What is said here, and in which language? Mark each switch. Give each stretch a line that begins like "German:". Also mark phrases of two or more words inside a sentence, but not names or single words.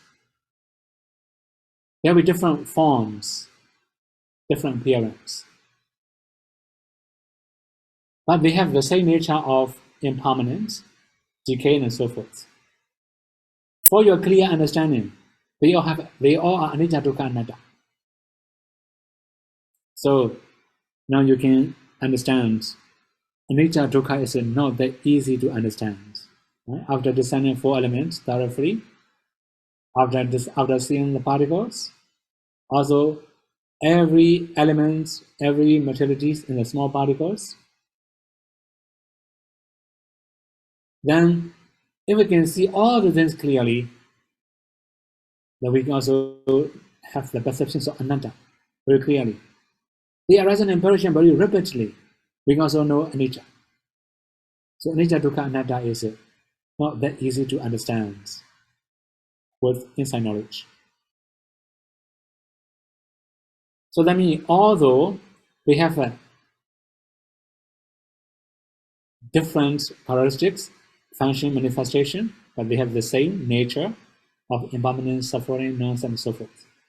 English: There will be different forms, different appearance, but they have the same nature of impermanence, decay, and so forth. For your clear understanding, they all are
Pali: anicca, dukkha, anatta.
English: So now you can understand
Pali: anicca, dukkha
English: is not that easy to understand. Right? After understanding four elements thoroughly, after seeing the particles, also every element, every materialities in the small particles, then if we can see all the things clearly, then we can also have the perceptions of anatta very clearly. They arise in impression very rapidly. We can also know anicca. So
Pali: anicca, dukkha, anatta
English: is not that easy to understand with inside knowledge. So that means although we have a different characteristics, function, manifestation, but they have the same nature of impermanence, suffering, non-self, and so forth.